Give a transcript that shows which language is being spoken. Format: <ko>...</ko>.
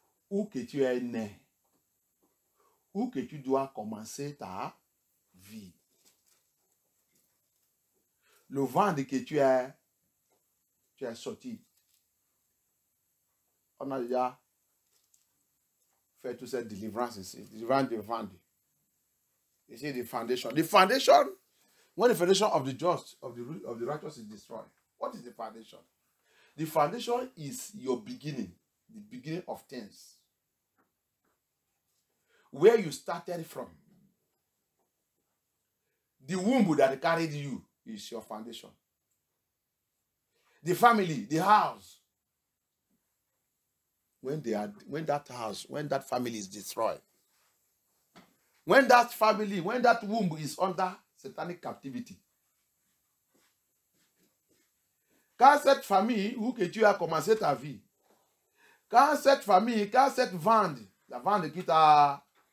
<fr>Où que tu es né. Où que tu dois commencer ta vie. Le ventre que tu es sorti. On a déjà fait toute cette délivrance ici. Délivrance de ventre.</fr> <en>You see the foundation. The foundation, when the foundation of the just, of the righteous is destroyed. What is the foundation? The foundation is your beginning, the beginning of things. Where you started from. The womb that carried you is your foundation. The family, the house. When that family is destroyed. When that family, when that womb is under satanic captivity.</en> <fr>Quand cette famille, où que tu as commencé ta vie, quand cette famille, quand cette vente, la vente qui t'a</fr>